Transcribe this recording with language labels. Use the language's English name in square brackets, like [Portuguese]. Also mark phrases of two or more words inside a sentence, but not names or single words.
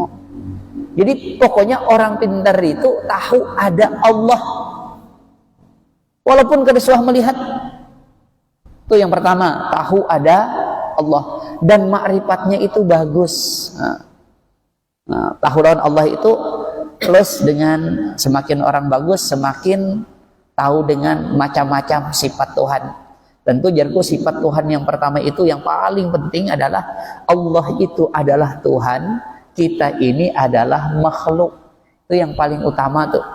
[Indonesian] Jadi pokoknya orang pintar itu tahu ada Allah, walaupun [Banjar] kada suah [Indonesian] melihat. Itu yang pertama, tahu ada Allah dan ma'rifatnya itu bagus. Nah, tahu lawan Allah itu plus dengan semakin orang bagus, semakin tahu dengan macam-macam sifat Tuhan. Tentu jarku sifat Tuhan yang pertama itu yang paling penting adalah Allah itu adalah Tuhan. Kita ini adalah makhluk. Itu yang paling utama tuh.